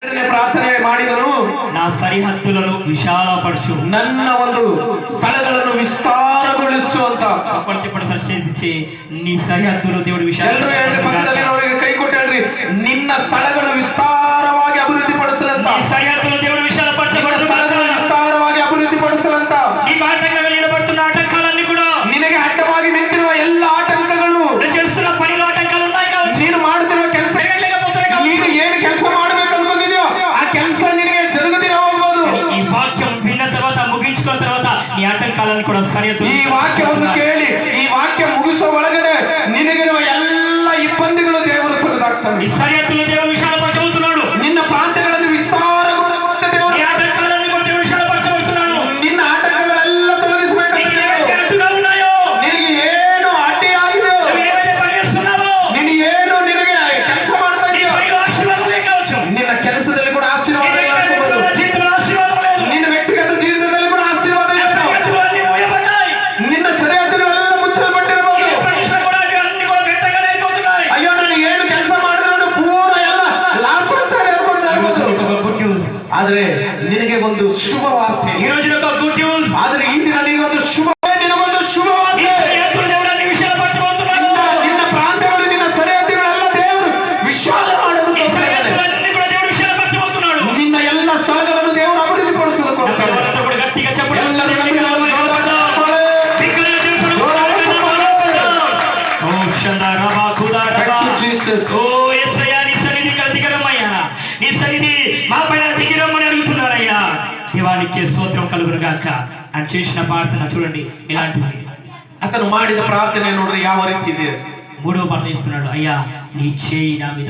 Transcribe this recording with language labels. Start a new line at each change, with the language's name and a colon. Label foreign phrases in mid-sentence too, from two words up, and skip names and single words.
Kannada: ಪ್ರಾರ್ಥನೆ ಮಾಡಿದನು,
Telugu: నా సరిహద్దులను విశాలపరచు,
Kannada: ನನ್ನ ಒಂದು ಸ್ಥಳಗಳನ್ನು ವಿಸ್ತಾರಗೊಳಿಸು ಅಂತ
Telugu: చెప్పండి సార్ చేయించి నీ సరిహద్దులు దేవుడు
Kannada: ಎಲ್ಲರೂ ಹೇಳ್ರಿ, ಪಕ್ಕದಲ್ಲಿನವರಿಗೆ ಕೈ ಕೊಟ್ಟು ಹೇಳ್ರಿ, ನಿನ್ನ ಸ್ಥಳಗಳು ವಿಸ್ತಾರವಾಗಿ ಅಭಿವೃದ್ಧಿ ಪಡಿಸಲಂತ,
Telugu: నీ సరిహద్దులు దేవుడు విశాలపరచబడును,
Kannada: ಸ್ಥಳಗಳು ವಿಸ್ತಾರವಾಗಿ ಅಭಿವೃದ್ಧಿ ಪಡಿಸಲಂತ.
Telugu: నీకు ఆటంకంగా నిలబడుతున్న ఆటంకాలన్నీ కూడా,
Kannada: ನಿನಗೆ ಅಡ್ಡವಾಗಿ ನಿಂತಿರುವ ಎಲ್ಲ ಆಟಂಕಗಳು,
Telugu: నువ్వు చేస్తున్న పనిలో ఆటంకాలు ఉన్నాయి కావచ్చు,
Kannada: ನೀನು ಮಾಡುತ್ತಿರುವ ಕೆಲಸ, ನೀನು ಏನು ಕೆಲಸ ಮಾಡಬೇಕು ಅನ್ಕೊಂಡಿದ್ಯೋ ಆ ಕೆಲಸ ನಿನಗೆ ಜರುಗದಿರ ಹೋಗ್ಬೋದು.
Telugu: ఈ వాక్యం విన్న తర్వాత ముగించుకున్న తర్వాత నీ ఆటంకాలను కూడా సరిహద్దు,
Kannada: ಈ ವಾಕ್ಯವನ್ನು ಕೇಳಿ ಈ ವಾಕ್ಯ ಮುಗಿಸೋ ಒಳಗಡೆ ನಿನಗಿರುವ ಎಲ್ಲ ಇಬ್ಬಂದಿಗಳು ದೇವರು ತೆಗೆದಾಕ್ತಾನೆ.
Telugu: ఈ సరిహద్దులు దేవుడు విశాలపరచబోతున్నాడు,
Kannada: ನಿನ್ನ ಪ್ರಾಂತ್ಯಗಳನ್ನು ವಿಸ್ತಾರಗೊಳಿಸುವಂತ ದೇವರು,
Telugu: నీ ఆటంకాలను కూడా దేవుడు విశాలపరచబోతున్నాడు.
Kannada: ನಿನ್ನ ಆಟಂಕಗಳೆಲ್ಲ ತೊಲಗಿಸಬೇಕಂತ
Telugu: నీకు ఏవైతే అడ్డుగా ఉన్నాయో,
Kannada: ನಿನಗೆ ಏನು ಅಡ್ಡಿಯಾಗಿದೆ,
Telugu: నువ్వు ఏవైతే పని చేస్తున్నావో,
Kannada: ನೀನು ಏನು ನಿನಗೆ ಕೆಲಸ ಮಾಡ್ತಾ
Telugu: నీ
Kannada: ಇದೆಯೋ
Telugu: పనిలో ఆశీర్వాదమే కావచ్చు,
Kannada: ನಿನ್ನ ಕೆಲಸದಲ್ಲಿ ಕೂಡ ಆಶೀರ್ವಾದ
Telugu: నీ
Kannada: ಇರಬಹುದು,
Telugu: జీవితంలో ఆశీర్వాదం లేదు,
Kannada: ನಿನ್ನ ವ್ಯಕ್ತಿಗತ ಜೀವಿತದಲ್ಲಿ ಕೂಡ ಆಶೀರ್ವಾದ ಇಲ್ಲ.
Telugu: సరిహద్దులు అన్నీ మూయబడ్డాయి.
Kannada: ನಿನ್ನ ಸರಿಹದ್ದುಗಳೆಲ್ಲ ಮುಚ್ಚಲ್ಪಟ್ಟಿರಬಹುದು.
Telugu: ఏ పని చేసినా కూడా అవి అన్నీ కూడా వ్యర్థంగానే అయిపోతున్నాయి.
Kannada: ಅಯ್ಯೋ ನಾನು ಏನು ಕೆಲಸ ಮಾಡಿದ್ರು ಪೂರ ಎಲ್ಲ ಲಾಸ್ ಅಂತಾನೆ ಅನ್ಕೊಳ್ತಾ ಇರ್ಬೋದು.
English: good news,
Kannada: ಆದ್ರೆ ನಿನಗೆ ಒಂದು ಶುಭ ವಾರ್ತೆ,
Telugu: ఈ రోజున ఒక
English: good news,
Kannada: ಆದ್ರೆ ಈ ದಿನ ನಿನಗೊಂದು ಶುಭ, ನಿನಗೊಂದು ಶುಭ
Telugu: ఈ
Kannada: ವಾರ್ತೆ.
Telugu: సరిహద్దులు దేవుడు అన్ని విశాలపరచబోతున్నాడు.
Kannada: ನಿನ್ನ ಪ್ರಾಂತ್ಯಗಳು ನಿನ್ನ ಸರಿಹದ್ದುಗಳೆಲ್ಲ ದೇವರು ವಿಶಾಲ
Telugu: ఈ
Kannada: ಮಾಡೋದಕ್ಕೋಸ್ಕರ,
Telugu: సరిహద్దులన్నీ కూడా దేవుడు విశాలపరచబోతున్నాడు.
Kannada: ನಿನ್ನ ಎಲ್ಲ ಸ್ಥಳಗಳನ್ನು ದೇವರು ಅಭಿವೃದ್ಧಿ ಪಡಿಸೋದಕ್ಕೋಸ್ಕರ.
Telugu: అందరూ కూడా గట్టిగా చెప్పండి.
Kannada: ಎಲ್ಲರೂ ನಮ್ಮನ್ನು ಜೋರಾದ ಚಪ್ಪಾಳೆ.
Telugu: దిక్కులను దేవుడు
Kannada: ಜೋರಾದ ಚಪ್ಪಾಳೆ. ఓ షందా రబా ఖుదా రబా.
English: Thank you, Jesus.
Telugu: ఓ యేసయ్యా, నీ సన్నిధి ఇక్కడ దిగరమ్మయ్యా, నీ సన్నిధి మా పైన దిగిరమ్మని అడుగుతున్నారయ్యా. దేవానికి స్తోత్రం కలుగును గాక. ఆయన చేసిన ప్రార్థన చూడండి ఇలాంటిది.
Kannada: ಆತನು ಮಾಡಿದ ಪ್ರಾರ್ಥನೆ ನೋಡ್ರಿ ಯಾವ ರೀತಿ ಇದೆ.
Telugu: మూడవ ప్రార్థన ఇస్తున్నాడు, అయ్యా నీ చేయి నా మీద